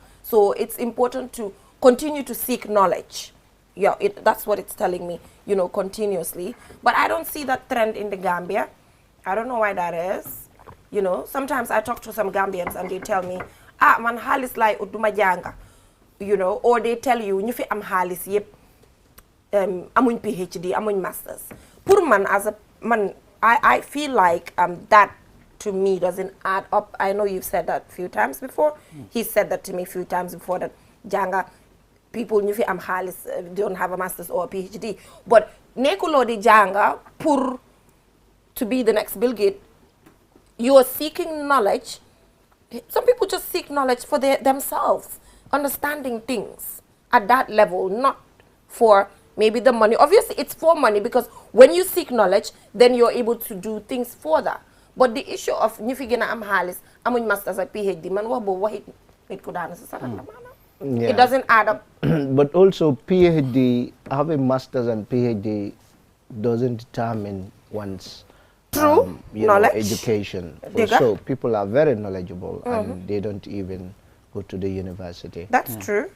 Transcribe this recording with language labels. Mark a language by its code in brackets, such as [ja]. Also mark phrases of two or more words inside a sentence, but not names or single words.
[en] So it's important to continue to seek knowledge. Yeah, that's what it's telling me, you know, continuously. But I don't see that trend in the Gambia. I don't know why that is. You know, sometimes I talk to some Gambians and they tell me, [wo] man halis lai uduma janga, [en] you know, or they tell you, [wo] ñu fi am halis yep, amuñ PhD, amuñ masters. Pour man, [en] as a man, I feel like that to me doesn't add up. I know you've said that a few times before. He said that to me a few times before, that janga, people [wo] ñu fi am halis [en] don't have a master's or a PhD. But [wo] nekulo di janga pour [en] to be the next Bill Gates. You are seeking knowledge. Some people just seek knowledge for themselves, understanding things at that level, not for maybe the money. Obviously, it's for money, because when you seek knowledge, then you're able to do things further. But the issue of ñu fi gëna am halis, amuñ masters ak PhD, man wax boobu waxit nit ku daanu si sarat la maanaam. Yeah. It doesn't add up. But also PhD, having masters and PhD doesn't determine one's True knowledge, education. [wo] Digga. [en] Also, people are very knowledgeable and they don't even go to the university. That's true.